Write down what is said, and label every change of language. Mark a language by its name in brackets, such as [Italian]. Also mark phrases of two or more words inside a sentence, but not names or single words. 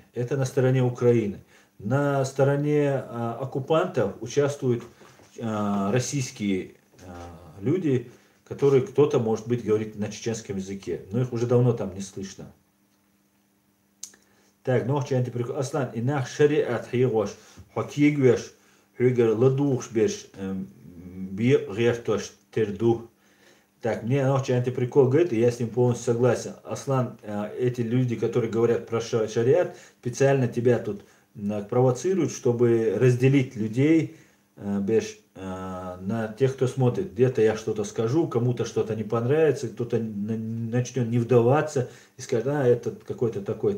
[Russian] Это на стороне Украины. На стороне оккупантов участвуют российские люди, которые кто-то, может быть, говорит на чеченском языке. Но их уже давно там не слышно. Так, ну, [Chechen] Аслан, инах шариат хирош, хокигвеш, хюгер ладуш беш, бирертош терду. [Russian] Так, мне ночью антиприкол говорит, и я с ним полностью согласен. Аслан, эти люди, которые говорят про шариат, специально тебя тут провоцируют, чтобы разделить людей на тех, кто смотрит. Где-то я что-то скажу, кому-то что-то не понравится, кто-то начнет не вдаваться и скажет, это какой-то такой-то.